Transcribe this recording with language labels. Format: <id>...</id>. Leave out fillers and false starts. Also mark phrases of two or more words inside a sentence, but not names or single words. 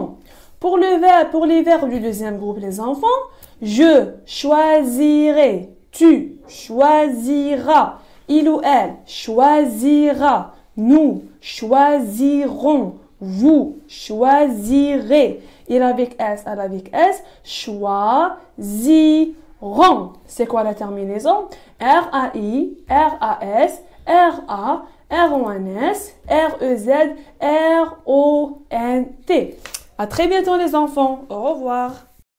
<fr>Pour les verbes du deuxième groupe, les enfants, je choisirai, tu choisiras, il ou elle choisira, nous choisirons, vous choisirez. Il avec S, elle avec S, choisiront. C'est quoi la terminaison? R-A-I, R-A-S, R-A, R-O-N-S, R-E-Z, R-O-N-T. À très bientôt les enfants. Au revoir.</fr>